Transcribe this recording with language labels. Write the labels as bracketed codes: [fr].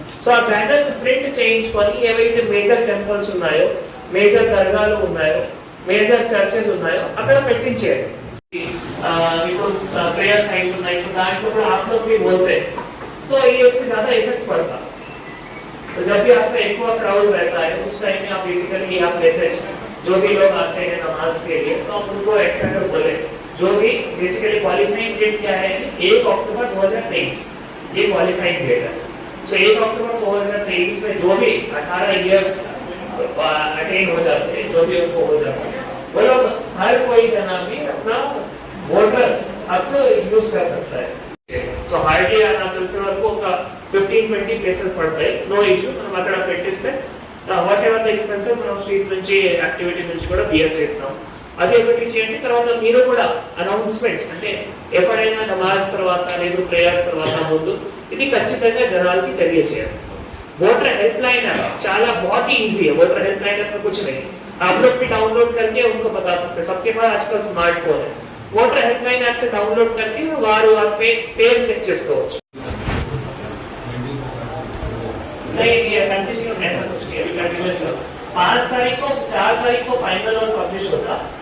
[te] So ఆ banners print చేయించుకొని ఏవైతే మేజర్ టెంపుల్స్ ఉన్నాయో, మేజర్ దర్గాలు ఉన్నాయో, మేజర్ చర్చెస్ ఉన్నాయో అక్కడ పెట్టించేయాలి. ఇప్పుడు प्रेयर साइट ఉన్నాయి, సో దాంట్లో కూడా [hi] आप लोग भी बोलते हैं तो ये इससे ज्यादा इफेक्ट पड़ता. तो जब भी आपका एक क्राउड रहता है उस टाइम में आप बेसिकली आप मैसेज जो भी लोग आते हैं नमाज के लिए तो आप उनको एक्सेप्ट बोले. जो भी बेसिकली क्वालिफाइंग डेट क्या है, 1 अक्टूबर 2023 ये क्वालिफाइंग डेट है. सो 1 अक्टूबर 2023 में जो भी 18 इयर्स अटेन हो जाते हैं, जो भी उनको हो जाता है, वो लोग हर कोई जना भी अपना वोटर हक यूज कर सकता है. [te] సో హార్డ్లీ నాకు తెలిసిన వరకు ఒక 15-20 ప్లేసెస్ పడతాయి. నో ఇష్యూ, మనం అక్కడ పెట్టిస్తే వాట్ ఎవర్ ద ఎక్స్పెన్సెస్ మనం స్ట్రీట్ నుంచి యాక్టివిటీ నుంచి కూడా బియర్ చేస్తాం. అదే ఒకటి చేయండి. తర్వాత మీరు కూడా అనౌన్స్మెంట్స్ అంటే ఎప్పుడైనా నమాజ్ తర్వాత లేదు ప్రేయర్స్ తర్వాత ముందు ఇది ఖచ్చితంగా జనాలకి తెలియజేయాలి. [hi] वोटर हेल्पलाइन ऐप चाला बहुत ही इजी है. वोटर हेल्पलाइन ऐप में कुछ नहीं, आप लोग भी डाउनलोड करके उनको बता सकते हैं. सबके पास आजकल स्मार्टफोन है. वोटर हेल्पलाइन ऐप से डाउनलोड करके वारू पेज चेक [te] చేసుకోవచ్చు. [hi] नहीं ये कंटिन्यू ऐसा कुछ नहीं, अभी कंटिन्यूअस 5 तारीख को 4 तारीख को फाइनल और पब्लिश होगा.